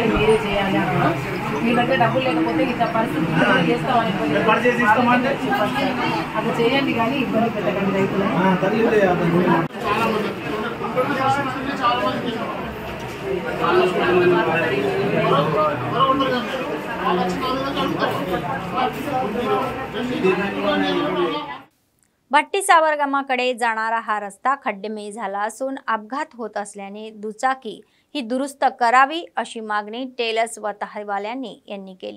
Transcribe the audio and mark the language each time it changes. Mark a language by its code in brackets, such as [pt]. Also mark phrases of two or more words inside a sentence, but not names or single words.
[te] మీరే చేయాలి అన్న మీ దగ్గర డబ్బులు లేకపోతే ఇట్లా పరిస్థితి చేస్తామని అది చేయండి కానీ ఇబ్బంది పెట్టకండి రైతులు। [mr] भट्टी सावरगामाकडे जाणारा हा रस्ता खड्डेमय झाला असून अपघात होत असल्याने दुचाकी ही दुरुस्त करावी अशी मागणी टेलर्स वताहवाल्यांनी यांनी केली।